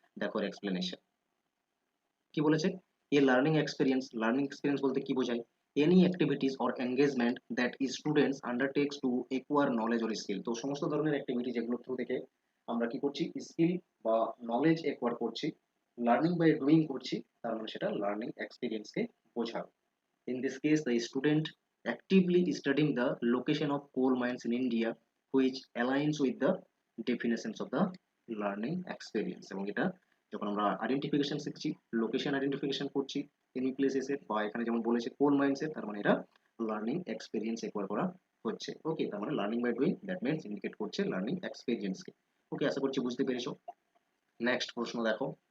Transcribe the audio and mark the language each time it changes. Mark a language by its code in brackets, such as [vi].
[bn] দেখো এক্সপ্লেনেশন কি বলেছে। এ লার্নিং এক্সপিরিয়েন্স বলতে কি বোঝায়? [en] Any activities or engagement that students undertakes to acquire knowledge or skill. [bn] তো সমস্ত ধরনের অ্যাক্টিভিটি যেগুলো থ্রু থেকে আমরা কি করছি, স্কিল বা নলেজ একোয়ার করছি, লার্নিং বাই ডুইং করছি, তার মানে সেটা লার্নিং এক্সপিরিয়েন্সকে বোঝাবে। [en] In this case, the student actively studying the location of coal mines in India, which aligns with the definitions of the learning experience. [bn] এবং এটা যখন আমরা আইডেন্টিফিকেশন শিখছি, লোকেশন আইডেন্টিফিকেশন করছি এনি প্লেসেসের, বা এখানে যেমন বলেছে কোল মাইন্সের, তার মানে এটা লার্নিং এক্সপিরিয়েন্স একবার করা হচ্ছে। ওকে, তার মানে learning by doing, that means indicate করছে লার্নিং এক্সপিরিয়েন্সকে। ওকে, আশা করছি বুঝতে পেরেছো। নেক্সট প্রশ্ন দেখো।